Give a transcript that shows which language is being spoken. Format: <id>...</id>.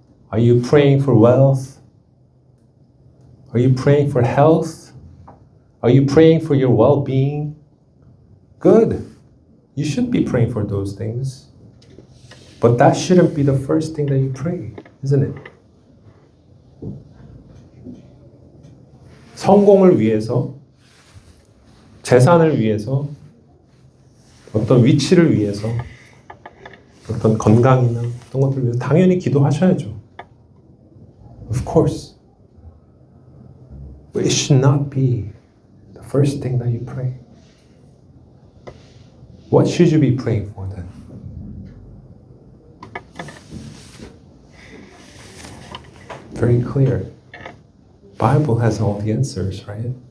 <en>Are you praying for wealth? Are you praying for health? Are you praying for your well-being? Good. You should be praying for those things. But that shouldn't be the first thing that you pray, isn't it?</en> <ko>성공을 위해서, 재산을 위해서, 어떤 위치를 위해서, 어떤 건강이나 어떤 것들을 위해서 당연히 기도하셔야죠.</ko> <en>Of course. But it should not be the first thing that you pray. What should you be praying for then? Very clear. Bible has all the answers, right?</en>